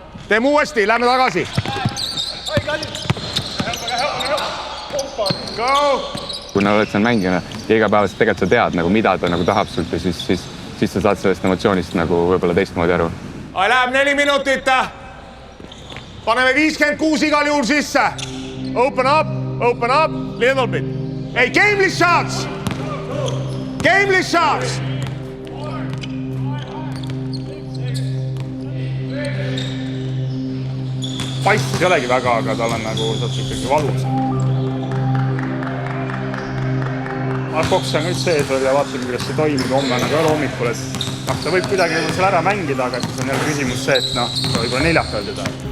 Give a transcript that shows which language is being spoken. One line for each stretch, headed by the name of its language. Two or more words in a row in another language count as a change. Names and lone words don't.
Estonian: Teeme uuesti, lähme tagasi. Kuna oled seal mängina ja igapäevaselt tegelikult sa tead, nagu, mida ta nagu tahab sult ja siis sa saad sellest emotsioonist nagu võib-olla teistmoodi aru. Läheb 4 minutit. Paneme 56 igal juhul sisse.
English: Open up, little bit. Hey, gameless shots!
Estonian: Paistis ei olegi väga, aga tal on nagu ikkagi valus. Koks on kõik sees veel ja vaatab, kuidas see toimib homme nagu jälle hommikul, et ta võib kuidagi seal ära mängida, aga siis on jälle küsimus see, et ta võib-olla neljakal teda.